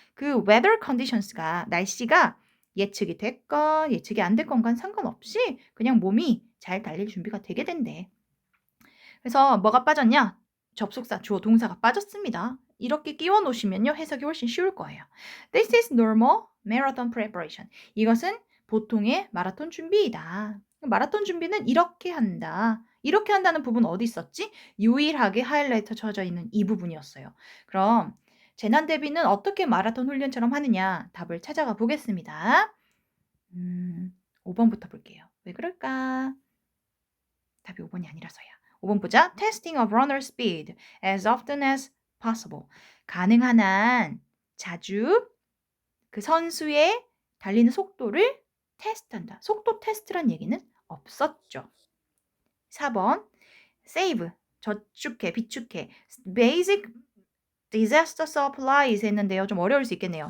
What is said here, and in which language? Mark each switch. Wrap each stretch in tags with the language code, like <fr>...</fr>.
<ko>그</ko> <en>weather conditions</en> <ko>가 날씨가 예측이 됐건 예측이 안 됐건간 상관없이 그냥 몸이 잘 달릴 준비가 되게 된대. 그래서 뭐가 빠졌냐? 접속사, 주어, 동사가 빠졌습니다. 이렇게 끼워 놓으시면요. 해석이 훨씬 쉬울 거예요.</ko> <en>This is normal marathon preparation.</en> <ko>이것은 보통의 마라톤 준비이다. 마라톤 준비는 이렇게 한다. 이렇게 한다는 부분 어디 있었지? 유일하게 하이라이터 쳐져 있는 이 부분이었어요. 그럼 재난 대비는 어떻게 마라톤 훈련처럼 하느냐? 답을 찾아가 보겠습니다. 5번부터 볼게요. 왜 그럴까? 답이 5번이 아니라서야. 5번 보자.</ko> <en>Testing of runner speed as often as possible.</en> <ko>가능한 한 자주 그 선수의 달리는 속도를 테스트한다. 속도 테스트란 얘기는 없었죠. 4번 save 저축해 비축해</ko> <en>basic disaster supplies</en> <ko>했는데요. 좀 어려울 수 있겠네요.</ko>